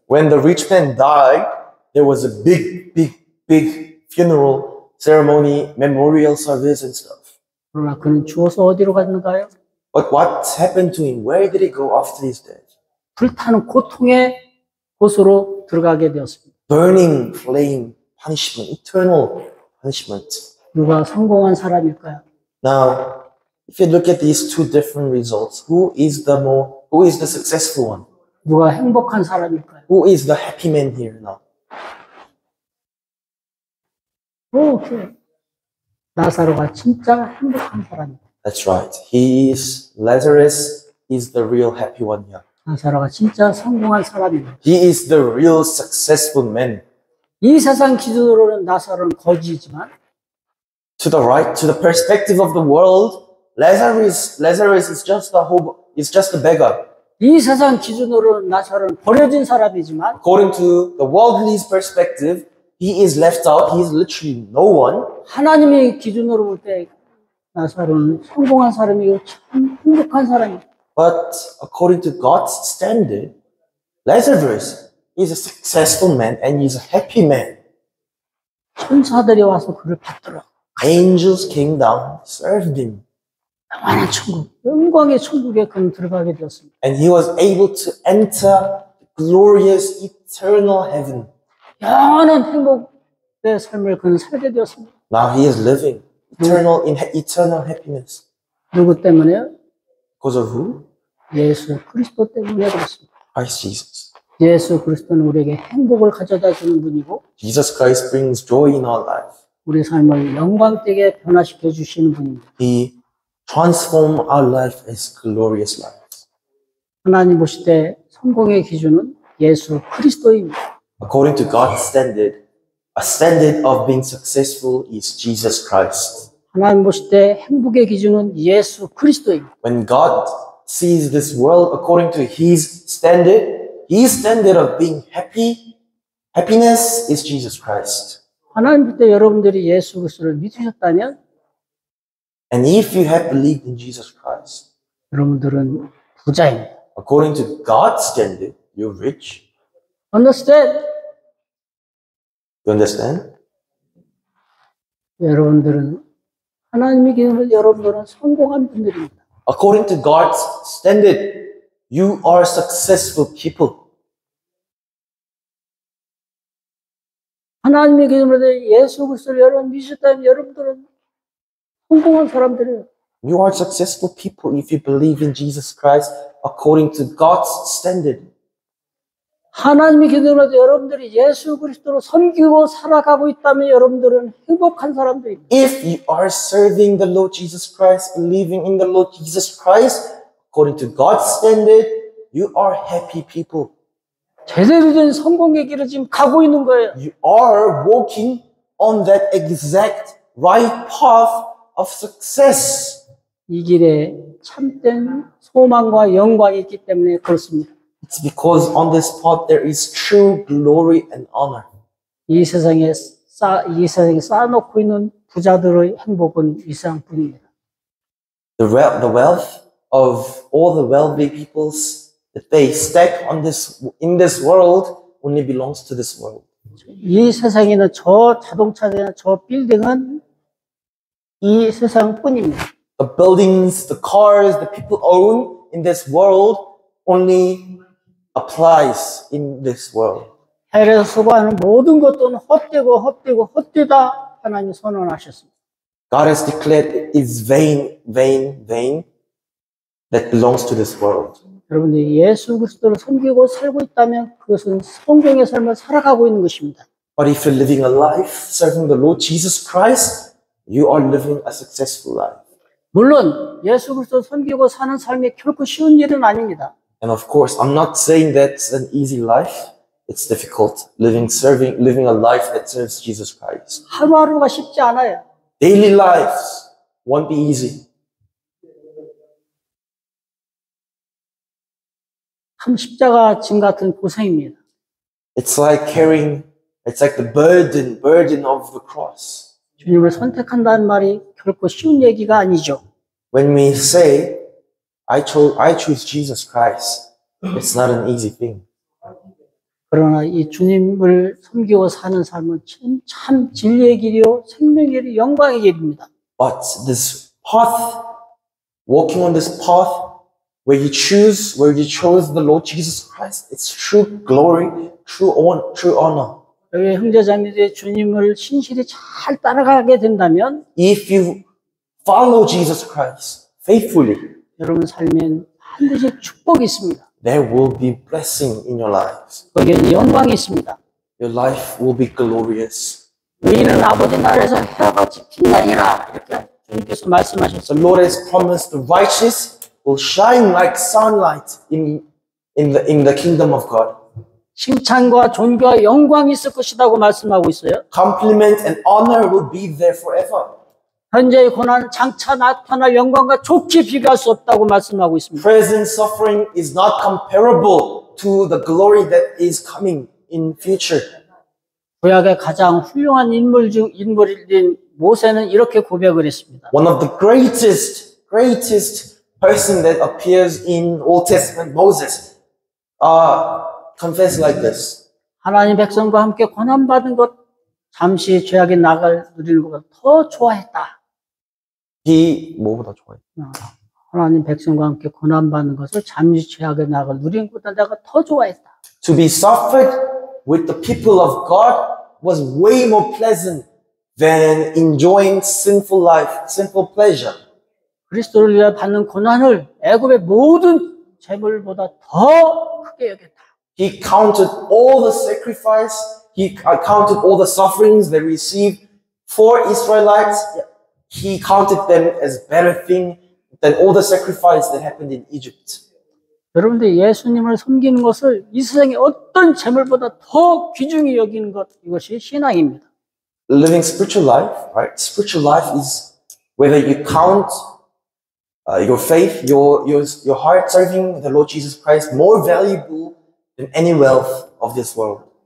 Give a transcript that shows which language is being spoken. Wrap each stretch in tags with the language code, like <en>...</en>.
<en>When the rich man died, there was a big funeral ceremony, memorial service and stuff.</en> <ko>그러나 그는 죽어서 어디로 갔는가요?</ko> <en>But what happened to him? Where did he go after his death?</en> <ko>불타는 고통의 곳으로 들어가게 되었습니다.</ko> <en>Burning flame punishment, eternal punishment.</en> <ko>누가 성공한 사람일까요?</ko> <en>Now, if you look at these two different results, who is the successful one?</en> <ko>누가 행복한 사람일까요?</ko> <en>Who is the happy man here now? 오케이.</en> <ko>나사로가 진짜 행복한 사람이다.</ko> <en>That's right. Lazarus is the real happy one here.</en> <ko>나사로가 진짜 성공한 사람이다.</ko> <en>He is the real successful man.</en> <ko>이 세상 기준으로는 나사로는 거지이지만</ko> <en>To the perspective of the world, Lazarus is just a beggar.</en> <ko>이 세상 기준으로는 나사로는 버려진 사람이지만</ko> <en>According to the worldly's perspective, he is left out. He is literally no one.</en> <ko>하나님의 기준으로 볼 때 나사로는 성공한 사람이고 참 행복한 사람이다.</ko> <en>But according to God's standard, Lazarus is a successful man and he's a happy man.</en> <ko>천사들이 와서 그를 받들어.</ko> <en>Angels came down, served him.</en> <ko>영원한 천국, 영광의 천국에 그는 들어가게 되었습니다.</ko> <en>And he was able to enter glorious eternal heaven.</en> <ko>영원한 행복의 삶을 그는 살게 되었습니다.</ko> <en>Now he is living eternal happiness.</en> <ko>누구 때문에요?</ko> <en>Because of who?</en> <ko>예수 그리스도 때문에 그렇습니다.</ko> <en>Christ Jesus.</en> <ko>예수 그리스도는 우리에게 행복을 가져다 주는 분이고</ko> <en>Jesus Christ brings joy in our life.</en> <ko>우리 삶을 영광되게 변화시켜 주시는 분입니다.</ko> <en>He transforms our life as glorious lives.</en> <ko>하나님 보실 때 성공의 기준은 예수 그리스도입니다.</ko> <en>According to God's standard, a standard of being successful is Jesus Christ.</en> <ko>하나님 보실 때 행복의 기준은 예수 그리스도입니다.</ko> <en>When God sees this world according to His standard of being happiness is Jesus Christ.</en> <ko>하나님 볼 때 여러분들이 예수 그리스도를 믿으셨다면</ko> <en>And if you have believed in Jesus Christ,</en> <ko>여러분들은 부자입니다.</ko> <en>according to God's standard, you're rich. Understand? You understand?</en> <ko>여러분들은 하나님의 기준으로 여러분들은 성공한 분들입니다.</ko> <en>According to God's standard, you are successful people.</en> <ko>하나님의 기준으로 예수 그리스도를 여러분 믿으셨다면 여러분들은 성공한 사람들이에요.</ko> <en>You are successful people if you believe in Jesus Christ according to God's standard.</en> <ko>하나님의 기준으로 여러분들이 예수 그리스도로 섬기고 살아가고 있다면 여러분들은 행복한 사람들입니다.</ko> <en>If you are serving the Lord Jesus Christ, believing in the Lord Jesus Christ according to God's standard, you are happy people.</en> <ko>제대로 된 성공의 길을 지금 가고 있는 거예요.</ko> <en>You are walking on that exact right path of success.</en> <ko>이 길에 참된 소망과 영광이 있기 때문에 그렇습니다.</ko> <en>It's because on this path there is true glory and honor.</en> <ko>이 세상에 쌓아놓고 있는 부자들의 행복은 이 세상뿐입니다.</ko> <en>The wealth of all the wealthy peoples that they stack in this world only belongs to this world.</en> <ko>이 세상에 있는 저 자동차나 저 빌딩은 이 세상뿐입니다.</ko> <en>The buildings, the cars, the people own in this world only applies in this world.</en> <ko>해에서 수고하는 모든 것들은 헛되다 하나님이 선언하셨습니다.</ko> <en>God has declared it is vain that belongs to this world.</en> <ko>여러분들이 예수 그리스도를 섬기고 살고 있다면 그것은 성공의 삶을 살아가고 있는 것입니다.</ko> <en>But if you're living a life serving the Lord Jesus Christ, you are living a successful life.</en> <ko>물론 예수 그리스도를 섬기고 사는 삶이 결코 쉬운 일은 아닙니다.</ko> <en>And of course, I'm not saying that's an easy life. It's difficult living a life that serves Jesus Christ.</en> <ko>하루하루가 쉽지 않아요.</ko> <en>Daily lives won't be easy.</en> <ko>참 십자가 짐 같은 고생입니다.</ko> <en>It's like the burden of the cross.</en> <ko>주님을 선택한다는 말이 결코 쉬운 얘기가 아니죠.</ko> <en>When we say, I choose Jesus Christ, It's not an easy thing.</en> <ko>그러나 이 주님을 섬기고 사는 삶은 참 진리의 길이요, 생명의 길이, 영광의 길입니다.</ko> <en>But this path, walking on this path, where you chose the Lord Jesus Christ, it's true glory, true honor.</en> <ko>여기 형제자매들이 주님을 신실히 잘 따라가게 된다면</ko> <en>If you follow Jesus Christ faithfully,</en> <ko>여러분 삶엔 반드시 축복이 있습니다.</ko> <en>there will be blessing in your lives.</en> <ko>거기에는 영광이 있습니다.</ko> <en>Your life will be glorious.</en> <ko>너희는 아버지 나라에서 해같이 빛나리라 이렇게 주님께서 말씀하셨습니다.</ko> <en>The Lord has promised the righteous will shine like sunlight in the kingdom of God.</en> <ko>칭찬과 존귀와 영광이 있을 것이라고 말씀하고 있어요.</ko> <en>Compliment and honor will be there forever.</en> <ko>현재의 고난은 장차 나타날 영광과 좋게 비교할 수 없다고 말씀하고 있습니다.</ko> <en>Present suffering is not comparable to the glory that is coming in future.</en> <ko>구약의 가장 훌륭한 인물인 모세는 이렇게 고백을 했습니다.</ko> <en>One of the greatest person that appears in Old Testament, Moses, confessed like this.</en> <ko>하나님 백성과 함께 고난받은 것, 잠시 죄악의 낙을 누리는 것보다 더 좋아했다. 뭐보다 좋아해? 하나님 백성과 함께 고난받는 것을 잠시 죄악의 낙을 누리는 것보다 내가 더 좋아했다.</ko> <en>To be suffered with the people of God was way more pleasant than enjoying sinful life, sinful pleasure.</en> <ko>그리스도를 위하여 받는 고난을 애굽의 모든 재물보다 더 크게 여겼다.</ko> <en>He counted all the sacrifice, he counted all the sufferings they received for Israelites. He counted them as better thing than all the sacrifice that happened in Egypt.</en> <ko>여러분들 예수님을 섬기는 것을 이 세상의 어떤 재물보다 더 귀중히 여기는 것, 이것이 신앙입니다.</ko> <en>Living spiritual life, right? Spiritual life is whether you count your faith, your heart serving the Lord Jesus Christ more valuable than any wealth of this world.</en>